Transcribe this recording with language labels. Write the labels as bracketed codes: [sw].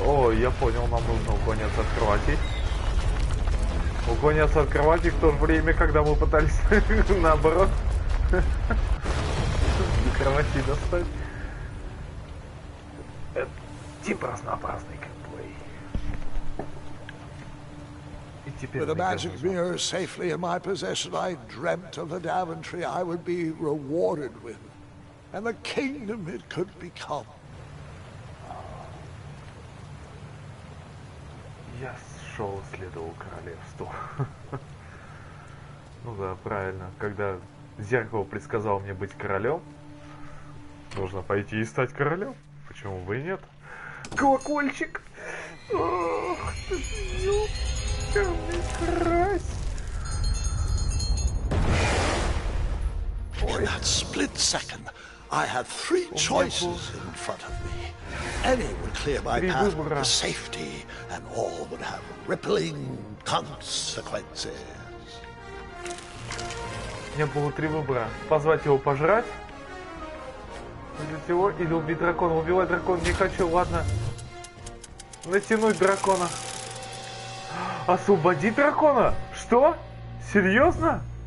[ru] О, я понял, нам нужно уклоняться от кроватей. Уклоняться от кровати в то же время, когда мы пытались наоборот до кровати достать. Это типа разнообразный геймплей. И теперь... [en] With the magic mirror safely in my possession, I dreamt of the Daventry I would be rewarded with, and the kingdom it could become. [ru] Я шел, следовал королевству. Ну да, правильно. Когда зеркало предсказало мне быть королем, нужно пойти и стать королем. Почему бы и нет? Колокольчик! Ох ты, ёпкарный крась! [en] In that split second, I had three choices in front of me. Any would clear my path to safety, and all would have rippling consequences. [ru] У меня было три выбора. Позвать его пожрать, взять его, или убить дракона. Убивать дракона не хочу, ладно. Натянуть дракона. Освободить дракона? Что? Серьезно?